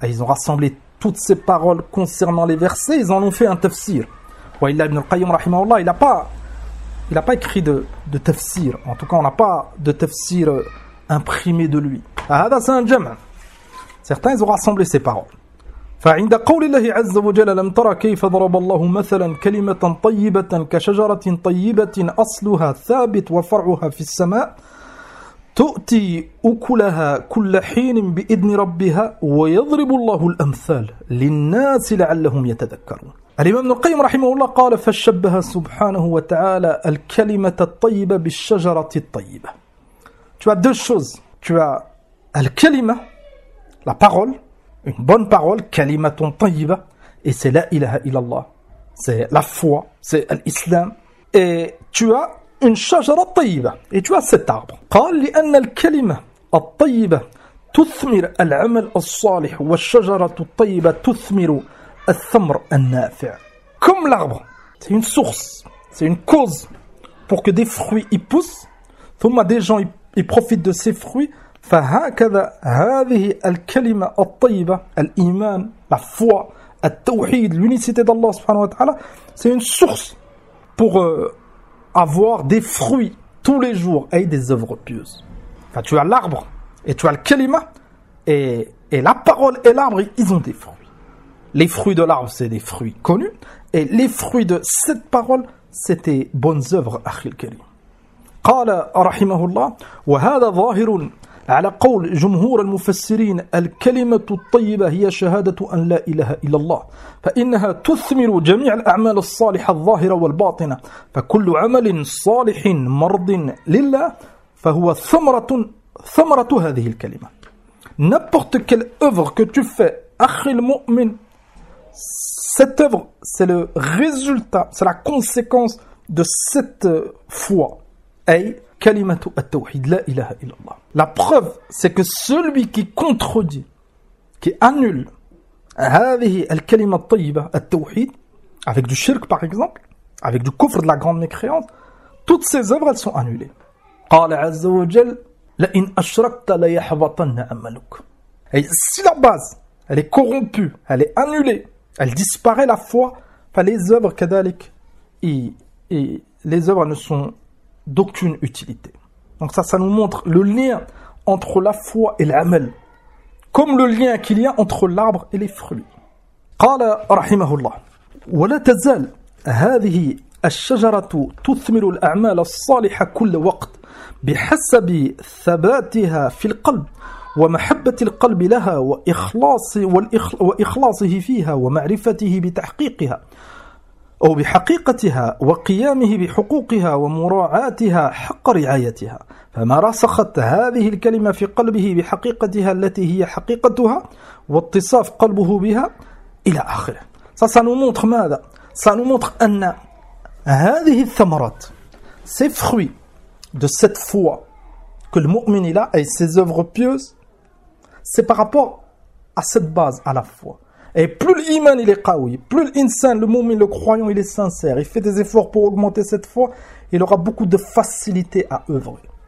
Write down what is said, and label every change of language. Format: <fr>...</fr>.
<fr>Ils ont rassemblé toutes ces paroles concernant les versets, ils en ont fait un tafsir. Wa illa Ibn Al-Qayyim rahimahullah, il a pas écrit de tafsir. En tout cas, on n'a pas de tafsir imprimé de lui. Hada c'est un jam'. Certains ils ont rassemblé ces paroles.</fr> <ar>فعند قول الله عز وجل لم ترى كيف ضرب الله مثلا كلمة طيبة كشجرة طيبة أصلها ثابت وفرعها في السماء تؤتي أكلها كل حين بإذن ربها ويضرب الله الأمثال للناس لعلهم يتذكرون. الإمام ابن القيم رحمه الله قال فشبه سبحانه وتعالى الكلمة الطيبة بالشجرة الطيبة.</ar> <fr>Tu as deux choses. Tu as الكلمة, la parole. Une bonne parole,</fr> <ar>kalimaton tayyiba,</ar> <fr>et c'est</fr> <ar>la ilaha illallah.</ar> <fr>C'est la foi, c'est l'islam. Et tu as une</fr> <ar>shajara tayyiba,</ar> <fr>et tu as cet arbre.</fr> <ar>قال لأن الكلمة الطيبة تثمر العمل الصالح والشجرة الطيبة تثمر الثمر النافع.</ar> <fr>Comme l'arbre, c'est une source, c'est une cause pour que des fruits y poussent. ثم des gens y profitent de ces fruits.</fr> <ar>فهكذا هذه الكلمة الطيبة الإيمان</ar> <fr>la foi التوحيد l'unicité d'Allah</fr> <ar>سبحانه وتعالى</ar> <fr>c'est une source pour avoir des fruits tous les jours et des œuvres pieuses. Enfin, tu as l'arbre et tu as le kalima et la parole et l'arbre ils ont des fruits. Les fruits de l'arbre c'est des fruits connus et les fruits de cette parole c'était bonnes œuvres</fr> <ar>أخي الكريم. قال رحمه الله وهذا ظاهر على قول جمهور المفسرين الكلمة الطيبة هي شهادة أن لا إله إلا الله فإنها تثمر جميع الأعمال الصالحة الظاهرة والباطنة فكل عمل صالح مرض لله فهو ثمرة هذه الكلمة.</ar> <fr>N'importe quelle œuvre que tu fais,</fr> <ar>أخي المؤمن,</ar> <fr>cette œuvre, c'est le résultat, c'est la conséquence de cette foi.</fr> <ar>Kalimatu at-tawhid, la ilaha illallah.</ar> <fr>La preuve, c'est que celui qui contredit, qui annule,</fr> <ar>هذه الكلمة الطيبة التوحيد,</ar> <fr>avec du shirk par exemple, avec du kufr de la grande mécréance, toutes ces œuvres, elles sont annulées.</fr> <ar>قال عز وجل, لئن أشركت ليحبطن عملك.</ar> <fr>Et si la base, elle est corrompue, elle est annulée, elle disparaît la foi, les œuvres, كذلك, et les œuvres ne sont d'aucune utilité. Donc ça nous montre le lien entre la foi et l'amal, comme le lien qu'il y a entre l'arbre et les fruits.</fr> <ar>قال رحمه الله ولا تزال هذه الشجرة تثمر الأعمال الصالحة كل وقت بحسب ثباتها في القلب ومحبة القلب لها وإخلاصه فيها ومعرفته بتحقيقها أو بحقيقتها وقيامه بحقوقها ومراعاتها حق رعايتها فما رسخت هذه الكلمة في قلبه بحقيقتها التي هي حقيقتها واتصاف قلبه بها إلى آخره.</ar> <fr>Ça, ça nous montre ماذا؟ Ça nous montre</fr> <ar>أن هذه الثمرات,</ar> <fr>ces fruits de cette foi que le mu'min il a et ses œuvres pieuses, C'est par rapport à cette base, à la foi. Et plus l'iman il est qawi, plus l'insan, le moumin, le croyant, il est sincère, il fait des efforts pour augmenter cette foi, il aura beaucoup de facilité à œuvrer.</fr>